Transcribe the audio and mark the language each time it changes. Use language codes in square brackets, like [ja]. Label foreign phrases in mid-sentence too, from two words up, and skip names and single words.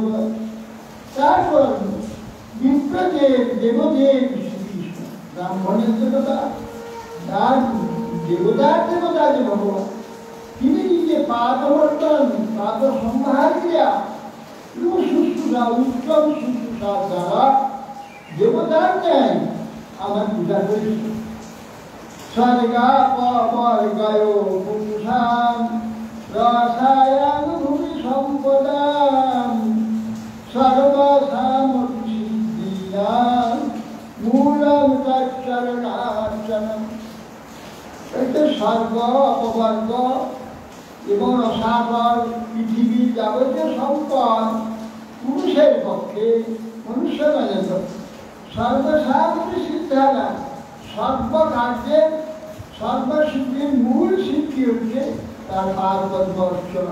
[bn] তারপর বিপ্রদেব দেবদেব শ্রীকৃষ্ণ, ব্রাহ্মণের দেবতা, তার দেবতার দেবতা যে ভগবান, তিনি নিজে পাদবর্তন পাদ সম্ভার ক্রিয়া শুশ্রূষা উত্তম শুশ্রূষার দ্বারা দেবতার ন্যায় আমার পূজা করেছিল। [sa] স্বর্গা পবর্গয় পুরুষাং রসায়ং ভূমি সম্পদাং সর্বসামপি সিদ্ধিনাং মূলং তচ্চরণার্চনম। [bn] এতে স্বর্গ অপবর্গ এবং রসাতল পৃথিবীর যাবতীয় সম্পদ পুরুষের পক্ষে, মনুষ্য মানে [sa] সর্বসামপি সিদ্ধানা, [bn] সর্বকার্যের সর্বসিদ্ধির মূল সিদ্ধি হচ্ছে তার পাদপদ্ম অর্চনা।